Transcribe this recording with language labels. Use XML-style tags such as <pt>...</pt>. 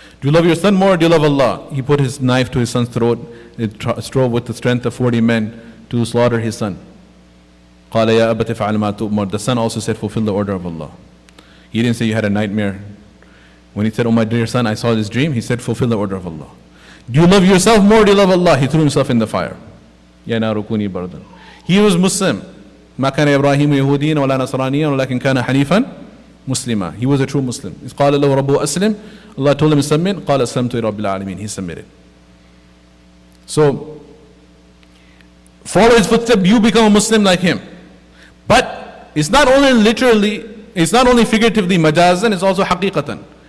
<en>Do you love your son more or do you love Allah? He put his knife to his son's throat. It strove with the strength of 40 men to slaughter his son.</en> <ar>قَالَ يَا أَبَتِ فَعَلْ مَا تُؤْمَرُ.</ar> <en>The son also said, fulfill the order of Allah. He didn't say you had a nightmare. When he said, oh my dear son, I saw this dream, he said, fulfill the order of Allah. Do you love yourself more or do you love Allah? He threw himself in the fire.</en> <ar>يَا نَارُ كُونِي بَرْدًا.</ar> <en>He was Muslim.</en> <ar>ما كان إبراهيم يهوديا ولا نصرانيا ولكن كان حنيفا مسلما.</ar> <en>He was a true Muslim.</en> <ar>إذ قال له ربه أسلم.</ar> <en>Allah told him to submit.</en> <ar>قال أسلمت لرب العالمين.</ar> <en>He submitted. So, follow his footsteps, you become a Muslim like him. But it's not only literally, it's not only figuratively majazan, it's also haqiqatan.</en>